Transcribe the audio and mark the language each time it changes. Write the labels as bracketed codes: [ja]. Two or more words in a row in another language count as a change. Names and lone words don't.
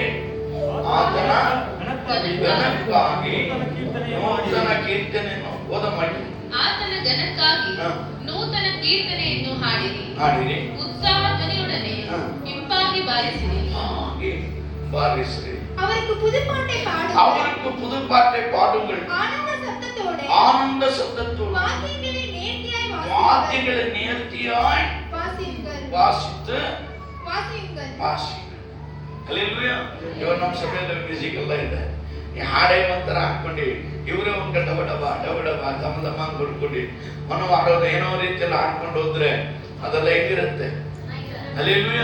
[kn] ಆತನ ಘನಕ್ಕಾಗಿ ನೂತನ ಕೀರ್ತನೆಯನ್ನು ಓದ ಮಾಡಿ. ಆತನ ಘನಕ್ಕಾಗಿ ನೂತನ ಕೀರ್ತನೆಯನ್ನು ಹಾಡಿರಿ, ಉತ್ಸಾಹ ಧ್ವನಿಯೊಡನೆ ಇಂಪಾಗಿ ಬಾರಿಸಿರಿ. ಹಾಗೆ ಬಾರಿಸಿರಿ. [ta] அவருக்கு புதுப்பாட்டை பாடுங்கள். அவருக்கு புதுப்பாட்டை பாடுங்கள். ஆனந்த சத்தத்தோடு வாத்தியங்களை நேர்த்தியாய் வாசித்து ಹಲ್ಲೆಲೂಯ. [kn] ಇವಾಗ ನಮ್ಮ ಸಭೆಯಲ್ಲಿ ಮ್ಯೂಸಿಕ್ ಎಲ್ಲ ಇದೆ. ಈ ಹಾಡೇ ಒಂಥರ ಹಾಕೊಂಡು ಇವರೇ ಒಂದು ಡಬ ಡಬ ದಮ ದಮ ಕೊಡ್ಕೊಂಡು ಮನೋ ಆಡೋದು ಏನೋ ರೀತಿಯಲ್ಲಿ ಹಾಡ್ಕೊಂಡು ಹೋದ್ರೆ ಅದೆಲ್ಲ ಹೆಂಗಿರುತ್ತೆ. ಹಲ್ಲೆಲೂಯ.